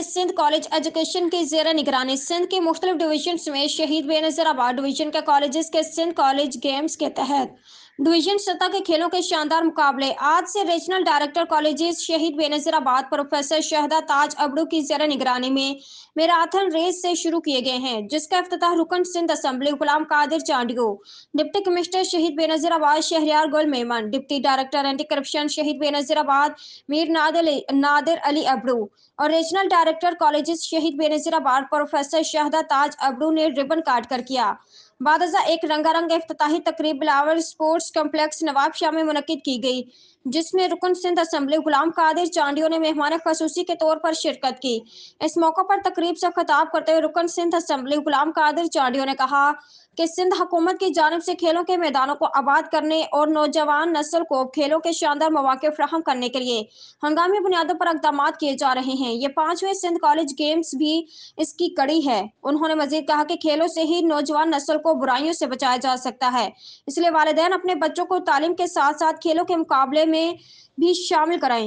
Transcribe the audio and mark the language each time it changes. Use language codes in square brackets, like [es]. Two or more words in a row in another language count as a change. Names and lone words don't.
[ur] سندھ کالج ایجوکیشن کی زیر نگرانی سندھ کے مختلف ڈویژن سمیت شہید بینظیر آباد ڈویژن کے کالج کے سندھ کالج گیمز کے تحت ڈویژن سطح کے کھیلوں کے شاندار مقابلے آج سے ریجنل ڈائریکٹر کالجز شہید بینظیر آباد پروفیسر شہدا تاج ابڑو کی زیر نگرانی میں میراتھن ریس سے شروع کیے گئے ہیں، جس کا افتتاح رکن سندھ اسمبلی غلام قادر چانڈیو، ڈپٹی کمشنر شہید بینظیر آباد شہریار گل میمن، ڈپٹی ڈائریکٹر اینٹی کرپشن شہید بینظیر آباد میر نادر علی ابڑو اور ریجنل ڈائریکٹر کالجز شہید بینظیر آباد پروفیسر شہدا تاج ابڑو نے ربن کاٹ کر کیا. بعدازاں ایک رنگارنگ افتتاحی تقریب بلاول اسپورٹس کمپلیکس نوابشاہ میں منعقد کی گئی، جس میں رکن سندھ اسمبلی غلام قادر چانڈیو نے مہمان خصوصی کے طور پر شرکت کی. اس موقع پر تقریب سے خطاب کرتے ہوئے رکن سندھ اسمبلی غلام قادر چانڈیو نے کہا کہ سندھ حکومت کی جانب سے کھیلوں کے میدانوں کو آباد کرنے اور نوجوان نسل کو کھیلوں کے شاندار موقعے فراہم کرنے کے لیے ہنگامی بنیادوں پر اقدام کیے جا رہے ہیں. یہ 5ویں سندھ کالج گیمز بھی اس کی کڑی ہے. انہوں نے مزید کہا کہ کھیلوں سے ہی نوجوان نسل کو برائیوں سے بچایا جا سکتا ہے، اس لیے والدین اپنے بچوں کو تعلیم کے ساتھ ساتھ کھیلوں کے مقابلے میں بھی شامل کرائیں.